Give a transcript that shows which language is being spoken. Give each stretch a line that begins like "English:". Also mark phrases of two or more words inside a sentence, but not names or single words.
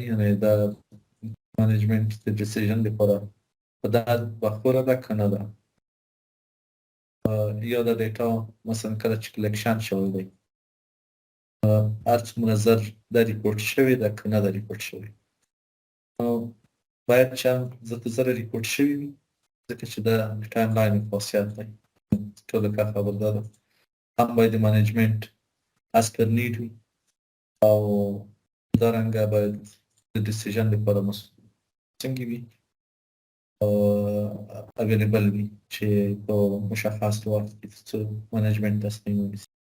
Pashto: یعنې دا منیجمنټ د ډیسیژن لپاره په دا بخوره ده که نه ده یا دا ډیټا مثلا کله چې کلیکشن شوی دی هر څومره زر دا ریپورټ شوې ده که نه ده ریپورټ شوې باید چې هم زر زره ریپورټ شوي وي ځکه چې دا ټایملاین خاصیت دی ټوله کار خبر دا ده. هم باید د منیجمنټ
English: as per need
Pashto: وي او همدارنګه باید د ډیسیژن لپاره څنګه وي اویلیبل وي چې په مشخص وخت کې څه منیجمنټ تصمیم ونیسي.